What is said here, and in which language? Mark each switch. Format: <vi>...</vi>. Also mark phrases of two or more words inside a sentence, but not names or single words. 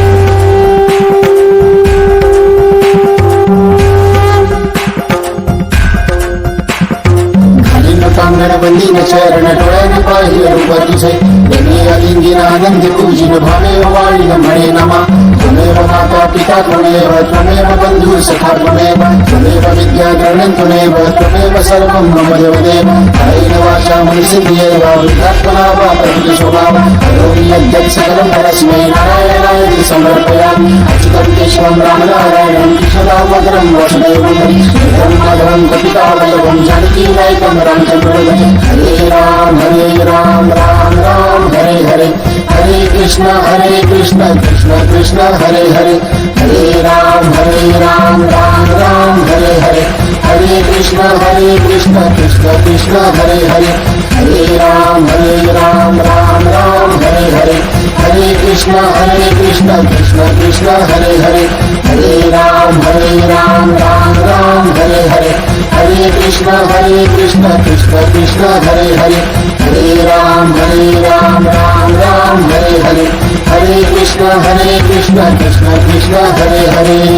<mr>कांगण बंदीन चरण डोळ्यान पाहिले रूप तुझे लिंगीन आनंद पूजिन भावे वाळीन म्हणे नमा</mr> <sa>त्वमेव माता पिता त्वमेव त्वमेव बंधु सखा त्वमेव त्वमेव विद्या द्रविणं त्वमेव त्वमेव सर्वं मम देवदेव कायेन वाचा मनसेन्द्रियैर्वा बुद्ध्यात्मना वा प्रकृति स्वभावा करोमि यद्यत् सकलं परस्मै नारायणाय समर्पयामि अच्युतं केशवं रामनारायणं कृष्णदामोदरं वासुदेवं हरिं माधवं कपितावल्लभं जानकीनायकं रामचन्द्रं हरे राम राम राम हरे हरे हरे कृष्ण कृष्ण कृष्ण हरे हरे हरे राम राम राम हरे हरे हरे कृष्ण कृष्ण कृष्ण हरे हरे हरे राम राम राम हरे हरे हरे कृष्ण कृष्ण कृष्ण हरे हरे हरे राम राम राम हरे हरे हरे कृष्ण कृष्ण कृष्ण हरे हरे हरे राम राम हरे हरे हरे कृष्ण कृष्ण कृष्ण हरे हरे।</sa>